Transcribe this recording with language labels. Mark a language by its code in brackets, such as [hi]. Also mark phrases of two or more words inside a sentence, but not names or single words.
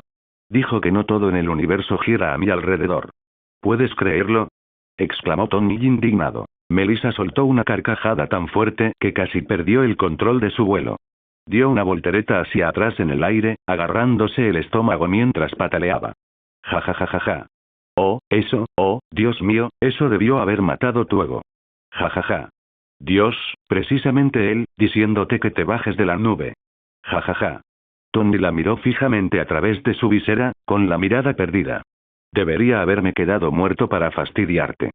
[es] Dijo que no todo en el universo gira a mi alrededor. ¿Puedes creerlo? Exclamó Tony indignado. Melissa soltó una carcajada tan fuerte que casi perdió el control de su vuelo. Dio una voltereta hacia atrás en el aire, agarrándose el estómago mientras pataleaba. Ja ja ja ja ja. Oh, Dios mío, eso debió haber matado tu ego. Ja ja ja. Dios, precisamente él, diciéndote que te bajes de la nube. Ja ja ja. Tony la miró fijamente a través de su visera, con la mirada perdida. Debería haberme quedado muerto para fastidiarte.